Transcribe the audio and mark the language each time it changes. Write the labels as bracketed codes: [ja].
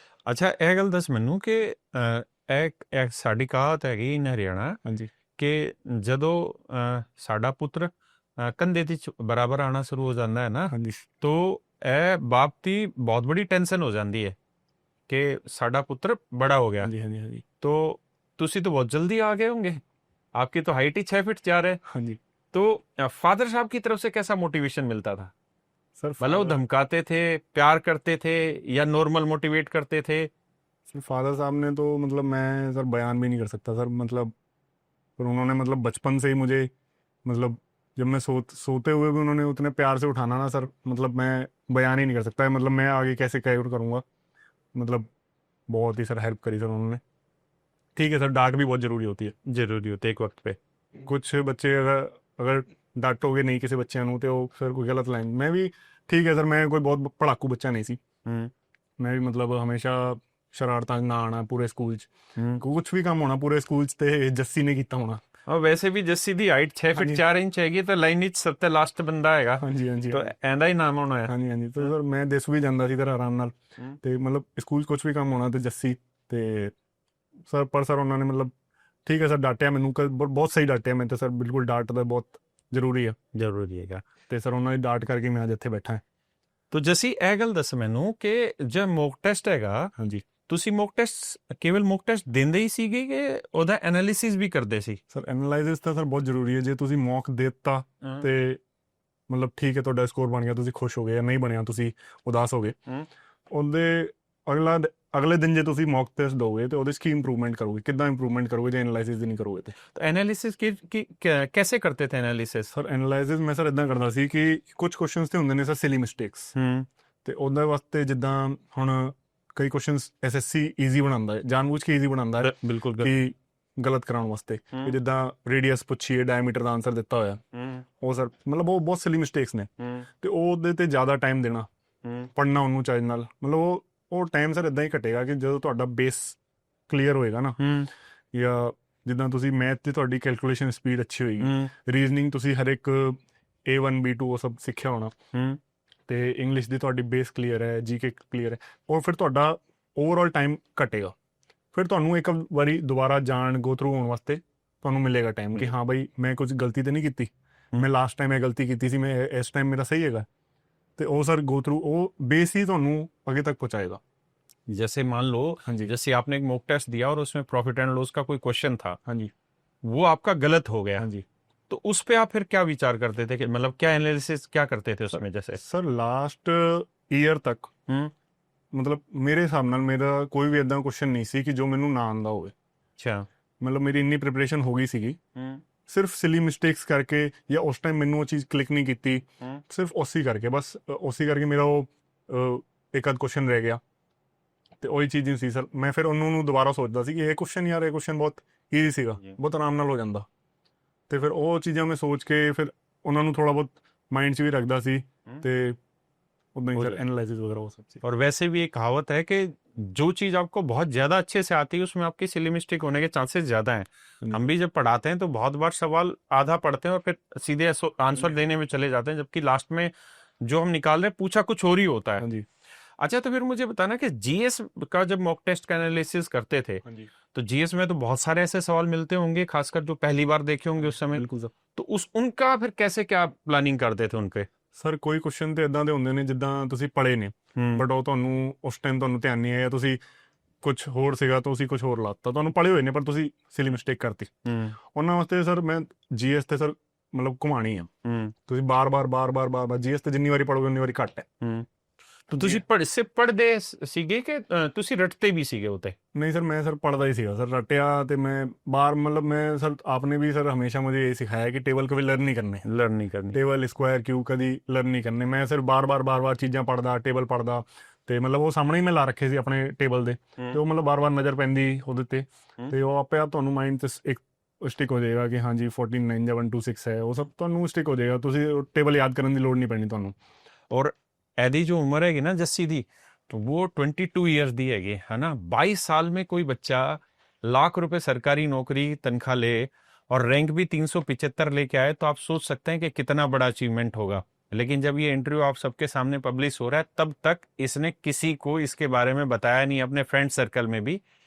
[pa] ਅੱਛਾ, ਇਹ ਗੱਲ ਦੱਸ ਮੈਨੂੰ ਕਿ ਇੱਕ ਸਾਡੀ ਕਹਾਵਤ ਹੈਗੀ ਇਨ ਹਰਿਆਣਾ ਹਾਂਜੀ ਕਿ ਜਦੋਂ ਸਾਡਾ ਪੁੱਤਰ ਕੰਧੇ ਦੇ ਬਰਾਬਰ ਆਣਾ ਸ਼ੁਰੂ ਹੋ ਜਾਂਦਾ ਹੈ ਨਾ, ਹਾਂਜੀ तो ਇਹ ਬਾਪ ਦੀ ਬਹੁਤ ਬੜੀ ਟੈਨਸ਼ਨ ਹੋ ਜਾਂਦੀ ਹੈ ਕਿ ਸਾਡਾ ਪੁੱਤਰ [hi] बड़ा हो गया। [pa] ਹਾਂਜੀ ਹਾਂਜੀ ਹਾਂਜੀ [hi] तो ਤੁਸੀਂ तो बहुत जल्दी आ गए होंगे, आपकी तो हाइट ही 6 फीट 4 है। [pa] ਹਾਂਜੀ [hi] तो फादर साहब की तरफ से कैसा मोटिवेशन मिलता था? सर मतलब वो धमकाते थे, प्यार करते थे, या नॉर्मल मोटिवेट करते थे? फादर साहब ने तो मतलब मैं सर बयान भी नहीं कर सकता सर, मतलब पर उन्होंने मतलब बचपन से ही मुझे मतलब जब मैं सोते हुए भी उन्होंने उतने प्यार से उठाना ना सर, मतलब मैं बयान ही नहीं कर सकता है, मतलब मैं आगे कैसे कैर करूँगा, मतलब बहुत ही सर हेल्प करी सर उन्होंने। ठीक है सर, डांट भी बहुत ज़रूरी होती है, जरूरी होते एक वक्त पे। कुछ बच्चे अगर अगर डांटोगे नहीं किसी बच्चे [pa] ਨੂੰ ਤੇ ਉਹ ਫਿਰ ਕੋਈ ਗਲਤ ਲਾਈਨ, ਮੈਂ ਵੀ ਠੀਕ ਹੈ ਸਰ, ਮੈਂ ਕੋਈ ਬਹੁਤ ਪੜਾਕੂ ਬੱਚਾ ਨਹੀਂ ਸੀ, ਮੈਂ ਵੀ ਮਤਲਬ ਹਮੇਸ਼ਾ ਸ਼ਰਾਰਤਾਂ ਨਾ ਆਣਾ ਪੂਰੇ ਸਕੂਲ 'ਚ, ਕੁਝ ਵੀ ਕੰਮ ਹੋਣਾ ਪੂਰੇ ਸਕੂਲ 'ਚ ਤੇ ਜੱਸੀ ਨੇ ਕੀਤਾ ਹੋਣਾ। [hi] और वैसे भी [pa] जस्सी ਦੀ ਹਾਈਟ 6 ਫੀਟ 4 ਇੰਚ ਹੈਗੀ, ਤਾਂ ਲਾਈਨ ਵਿੱਚ ਸਭ ਤੋਂ ਲਾਸਟ ਬੰਦਾ ਹੈਗਾ, ਹਾਂਜੀ ਹਾਂਜੀ ਤਾਂ ਐਂਦਾ ਹੀ ਨਾਮ ਹੋਣਾ ਹੈ। ਹਾਂਜੀ ਹਾਂਜੀ ਤੇ ਸਰ ਮੈਂ ਦਿਸ ਵੀ ਜਾਂਦਾ ਸੀ ਘਰ ਆਰਾਮ ਨਾਲ, ਤੇ ਮਤਲਬ ਸਕੂਲ 'ਚ ਕੁਝ ਵੀ ਕੰਮ ਹੋਣਾ ਤੇ ਜੱਸੀ ਤੇ ਸਰ, ਪਰ ਸਰ ਉਹਨਾਂ ਨੇ ਮਤਲਬ ਠੀਕ ਹੈ ਸਰ ਡਾਂਟਿਆ ਮੈਨੂੰ, ਬਹੁਤ ਸਹੀ ਡਾਂਟਿਆ ਮੈਂ, ਤੇ ਸਰ ਬਿਲਕੁਲ ਡਾਂਟ ਤਾਂ ਬਹੁਤ ਜ਼ਰੂਰੀ ਆ, ਜ਼ਰੂਰੀ ਹੈਗਾ। ਤੇ ਸਰ ਉਹਨਾਂ ਦੀ ਡਾਂਟ ਕਰਕੇ ਮੈਂ ਅੱਜ ਇੱਥੇ ਬੈਠਾ ਹਾਂ। ਤੋ ਜੱਸੀ ਇਹ ਗੱਲ ਦੱਸ ਮੈਨੂੰ ਕਿ ਜੇ ਮੌਕ ਟੈਸਟ ਹੈਗਾ, ਹਾਂਜੀ ਤੁਸੀਂ ਮੌਕ ਟੈਸਟ ਕੇਵਲ ਮੌਕ ਟੈਸਟ ਦਿੰਦੇ ਹੀ ਸੀਗੇ ਕਿ ਉਹਦਾ ਐਨਾਲਿਸਿਸ ਵੀ ਕਰਦੇ ਸੀ? ਸਰ ਐਨਾਲਾਈਸਿਸ ਤਾਂ ਸਰ ਬਹੁਤ ਜ਼ਰੂਰੀ ਹੈ, ਜੇ ਤੁਸੀਂ ਮੌਕ ਦੇ ਦਿੱਤਾ ਤੇ ਮਤਲਬ ਠੀਕ ਹੈ ਤੁਹਾਡਾ ਸਕੋਰ ਬਣ ਗਿਆ, ਤੁਸੀਂ ਖੁਸ਼ ਹੋ ਗਏ, ਜਾਂ ਨਹੀਂ ਬਣਿਆ ਤੁਸੀਂ ਉਦਾਸ ਹੋ ਗਏ, ਉਹਦੇ ਅਗਲੇ ਦਿਨ ਜੇ ਤੁਸੀਂ ਮੌਕ ਟੈਸਟ ਦੋਗੇ ਤੇ ਉਹਦੇ 'ਚ ਕੀ ਇੰਪਰੂਵਮੈਂਟ ਕਰੋਗੇ, ਕਿੱਦਾਂ ਇੰਪਰੂਵਮੈਂਟ ਕਰੋਗੇ ਜੇ ਐਨਾਲਾਈਸਿਸ ਹੀ ਨਹੀਂ ਕਰੋਗੇ ਤੇ। [hi] एनालिसिस की कैसे करते थे एनालिसिस? [pa] ਸਰ ਐਨਾਲਾਈਸਿਸ ਮੈਂ ਸਰ ਇਦਾਂ ਕਰਦਾ ਸੀ ਕਿ ਕੁਝ ਕੁਐਸਚਨਸ ਤੇ ਹੁੰਦੇ ਨੇ ਸਰ ਸਿਲੀ ਮਿਸਟੇਕਸ, ਤੇ ਉਹਦੇ ਵਾਸਤੇ ਜਿੱਦਾਂ ਹੁਣ ਕਈ ਕੁਐਸਚਨਸ ਐਸਐਸਸੀ ਈਜ਼ੀ ਬਣਾਉਂਦਾ ਹੈ, ਜਾਣਬੁੱਝ ਕੇ ਈਜ਼ੀ ਬਣਾਉਂਦਾ ਹੈ ਬਿਲਕੁਲ ਕਿ ਗਲਤ ਕਰਾਉਣ ਵਾਸਤੇ, ਕਿ ਜਿੱਦਾਂ ਰੇਡੀਅਸ ਪੁੱਛੀਏ ਡਾਇਮੀਟਰ ਦਾ ਆਨਸਰ ਦਿੱਤਾ ਹੋਇਆ, ਉਹ ਸਰ ਮਤਲਬ ਉਹ ਬਹੁਤ ਸਿਲੀ ਮਿਸਟੇਕਸ ਨੇ, ਤੇ ਉਹਦੇ ਤੇ ਜ਼ਿਆਦਾ ਟਾਈਮ ਦੇਣਾ, ਪੜ੍ਹਨਾ ਉਹਨੂੰ ਚਾਹੀਦਾ ਨਾਲ, ਮਤਲਬ ਉਹ ਟਾਈਮ ਸਰ ਇਦਾਂ ਹੀ ਘਟੇਗਾ ਕਿ ਜਦੋਂ ਤੁਹਾਡਾ ਬੇਸ ਕਲੀਅਰ ਹੋਏਗਾ ਨਾ, ਜਾਂ ਜਿੱਦਾਂ ਤੁਸੀਂ ਮੈਥ ਤੇ ਤੁਹਾਡੀ ਕੈਲਕੂਲੇਸ਼ਨ ਸਪੀਡ ਅੱਛੀ ਹੋਏਗੀ, ਰੀਜ਼ਨਿੰਗ ਤੁਸੀਂ ਹਰ ਇੱਕ A1 B2 ਉਹ ਸਭ ਸਿੱਖਿਆ ਹੋਣਾ, ਤੇ ਇੰਗਲਿਸ਼ ਦੀ ਤੁਹਾਡੀ ਬੇਸ ਕਲੀਅਰ ਹੈ, ਜੀਕੇ ਕਲੀਅਰ ਹੈ, ਉਹ ਫਿਰ ਤੁਹਾਡਾ ਓਵਰਆਲ ਟਾਈਮ ਘਟੇਗਾ, ਫਿਰ ਤੁਹਾਨੂੰ ਇੱਕ ਵਾਰੀ ਦੁਬਾਰਾ ਗੋ ਥਰੂ ਹੋਣ ਵਾਸਤੇ ਤੁਹਾਨੂੰ ਮਿਲੇਗਾ ਟਾਈਮ ਕਿ ਹਾਂ ਬਾਈ ਮੈਂ ਕੁਝ ਗਲਤੀ ਤਾਂ ਨਹੀਂ ਕੀਤੀ, ਮੈਂ ਲਾਸਟ ਟਾਈਮ ਇਹ ਗਲਤੀ ਕੀਤੀ ਸੀ, ਮੈਂ ਇਸ ਟਾਈਮ ਮੇਰਾ ਸਹੀ ਹੈਗਾ, ਤੇ ਉਹ ਸਰ ਗੋ ਥਰੂ ਉਹ ਬੇਸ ਹੀ ਤੁਹਾਨੂੰ ਅੱਗੇ ਤੱਕ ਪਹੁੰਚਾਏਗਾ। [hi] जैसे मान लो, हाँ जी जैसे आपने एक मॉक टेस्ट दिया और उसमें प्रॉफिट एंड लॉस का कोई क्वेश्चन था, हाँ जी वो आपका गलत हो गया, हाँ जी, तो उस पे आप फिर क्या विचार करते थे कि मतलब क्या एनालिसिस क्या करते थे उसमें? जैसे [pa] सर लास्ट ईयर तक ਮਤਲਬ ਮੇਰੇ ਹਿਸਾਬ ਨਾਲ ਮੇਰਾ ਕੋਈ ਵੀ ਇਦਾਂ ਕੁਐਸਚਨ ਨਹੀਂ ਸੀ ਕਿ ਜੋ ਮੈਨੂੰ ਨਾ ਆਉਂਦਾ ਹੋਵੇ, [hi] अच्छा, [pa] ਮਤਲਬ ਮੇਰੀ ਇੰਨੀ ਪ੍ਰੀਪਰੇਸ਼ਨ ਹੋ ਗਈ ਸੀਗੀ, ਸਿਰਫ ਸਿਲੀ ਮਿਸਟੇਕਸ ਕਰਕੇ ਜਾਂ ਉਸ ਟਾਈਮ ਮੈਨੂੰ ਉਹ ਚੀਜ਼ ਕਲਿੱਕ ਨਹੀਂ ਕੀਤੀ, ਸਿਰਫ ਉਸੇ ਕਰਕੇ, ਬਸ ਉਸੇ ਕਰਕੇ ਮੇਰਾ ਉਹ ਇੱਕ ਅੱਧ ਕੁਐਸਚਨ ਰਹਿ ਗਿਆ, ਤੇ ਉਹੀ ਚੀਜ਼ ਨਹੀਂ ਸੀ ਸਰ, ਮੈਂ ਫਿਰ ਉਹਨੂੰ ਦੁਬਾਰਾ ਸੋਚਦਾ ਸੀ ਕਿ ਇਹ ਕੁਐਸਚਨ ਯਾਰ ਇਹ ਕੁਐਸਚਨ ਬਹੁਤ ਈਜ਼ੀ ਸੀਗਾ, ਬਹੁਤ ਆਰਾਮ ਨਾਲ ਹੋ ਜਾਂਦਾ, ਤੇ ਫਿਰ ਉਹ ਚੀਜ਼ਾਂ ਮੈਂ ਸੋਚ ਕੇ ਫਿਰ ਉਹਨਾਂ ਨੂੰ ਥੋੜਾ ਬਹੁਤ ਮਾइंड 'ਚ ਵੀ ਰੱਖਦਾ ਸੀ, ਤੇ [hi] उतना ही सर एनालिसिस वगैरह वो सब चीज़। और वैसे भी एक कहावत है कि जो चीज़ आपको बहुत ज़्यादा अच्छे से आती है उसमें आपकी सिली मिस्टेक होने के चांसेस ज़्यादा हैं। हम भी जब पढ़ाते हैं तो बहुत बार सवाल आधा पढ़ते हैं और फिर सीधे आंसर देने में चले जाते हैं, जबकि लास्ट में जो हम निकाल रहे हैं पूछा कुछ और ही होता है। अच्छा, तो फिर मुझे बताना कि जीएस का जब मॉक टेस्ट का एनालिसिस करते थे तो जीएस में तो बहुत सारे ऐसे सवाल मिलते होंगे, खासकर जो पहली बार देखे होंगे उस समय, तो उनका फिर कैसे क्या प्लानिंग करते थे उनके? [pa] ਸਰ ਕੋਈ ਕੁਐਸਚਨ ਤੇ ਇਦਾਂ ਦੇ ਹੁੰਦੇ ਨੇ ਜਿੱਦਾਂ ਤੁਸੀਂ ਪੜ੍ਹੇ ਨੇ, ਬਟ ਉਹ ਤੁਹਾਨੂੰ ਉਸ ਟਾਈਮ ਤੁਹਾਨੂੰ ਧਿਆਨ ਨਹੀਂ ਆਇਆ, ਤੁਸੀਂ ਕੁਝ ਹੋਰ ਸੀਗਾ ਤੁਸੀਂ ਕੁਝ ਹੋਰ ਲਾਤਾ, ਤੁਹਾਨੂੰ ਪੜ੍ਹੇ ਹੋਏ ਨੇ ਪਰ ਤੁਸੀਂ ਸਿਲੀ ਮਿਸਟੇਕ ਕਰਤੀ, ਉਹਨਾਂ ਵਾਸਤੇ ਸਰ ਮੈਂ ਜੀਐਸ ਤੇ ਸਰ ਮਤਲਬ ਘੁਮਾਣੀ ਆ, ਤੁਸੀਂ ਬਾਰ-ਬਾਰ ਜੀਐਸ ਤੇ ਜਿੰਨੀ ਵਾਰੀ ਪੜ੍ਹੋਗੇ ਉਨੀ ਵਾਰੀ ਘੱਟ ਹੈ। तो ਤੁਸੀਂ ਪੜ੍ਹਦੇ ਸੀਗੇ ਕਿ ਤੁਸੀਂ ਰੱਟਦੇ ਵੀ ਸੀਗੇ ਉਤੇ? [hi] नहीं सर, मैं सर पढ़ता ही सीगा सर, रटिया तो मैं बार मतलब मैं सर आपने भी सर हमेशा मुझे ये सिखाया कि टेबल कभी लर्न नहीं करनी, टेबल स्क्वायर क्यूब कभी लर्न नहीं करने, [pa] मैं सर बार बार चीज़ां पढ़दा, टेबल पढ़दा, ਤੇ ਮਤਲਬ ਉਹ ਸਾਹਮਣੇ ਹੀ ਮੈਂ ਲਾ ਰੱਖੇ ਸੀ ਆਪਣੇ ਟੇਬਲ ਦੇ, ਤੇ ਉਹ ਮਤਲਬ ਬਾਰ ਨਜ਼ਰ ਪੈਂਦੀ ਉਹਦੇ ਤੇ ਉਹ ਆਪੇ ਆਪ ਤੁਹਾਨੂੰ ਮਾਈਂਡ 'ਚ ਇੱਕ ਸਟਿਕ ਹੋ ਜਾਏਗਾ ਕਿ ਹਾਂਜੀ 14 9 ਜਾਂ 1 2 6 ਹੈ, ਉਹ ਸਭ ਤੁਹਾਨੂੰ ਸਟਿਕ ਹੋ ਜਾਏਗਾ, ਤੁਸੀਂ ਟੇਬਲ ਯਾਦ ਕਰਨ ਦੀ ਲੋੜ ਨਹੀਂ ਪੈਣੀ ਤੁਹਾਨੂੰ। ਔਰ ਇਹਦੀ ਜੋ ਉਮਰ ਹੈਗੀ ਨਾ ਜੱਸੀ ਦੀ, तो वो 22 ईयर्स दी हैगी, है ना। [hi] 22 साल में कोई बच्चा लाख रुपए सरकारी नौकरी तनख्वाह ले और रैंक भी 375 लेके आए तो आप सोच सकते हैं कि कितना बड़ा अचीवमेंट होगा। लेकिन जब ये इंटरव्यू आप सबके सामने पब्लिश हो रहा है तब तक इसने किसी को इसके बारे में बताया नहीं, अपने फ्रेंड सर्कल में भी,